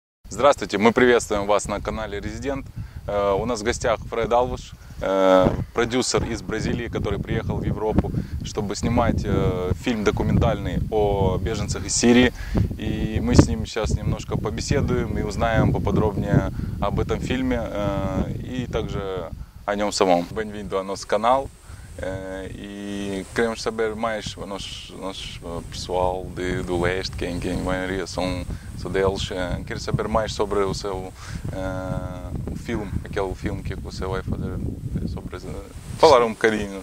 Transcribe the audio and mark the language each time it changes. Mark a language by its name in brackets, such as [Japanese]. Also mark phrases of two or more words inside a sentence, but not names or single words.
[Russian] Здравствуйте, мы приветствуем вас на канале Резидент. У нас в гостях Фред Алвиш, продюсер из Бразилии, который приехал в Европу, чтобы снимать фильм документальный о беженцах из Сирии. И мы с ним сейчас немножко побеседуем и узнаем поподробнее об этом фильме и также о nем самом. [Portuguese] Bem-vindo ao nosso canal. E queremos saber mais, nós pessoal do leste, que em maioria são deles, quero saber mais sobre o seu o filme, aquele filme que você vai fazer, sobre falar um bocadinho.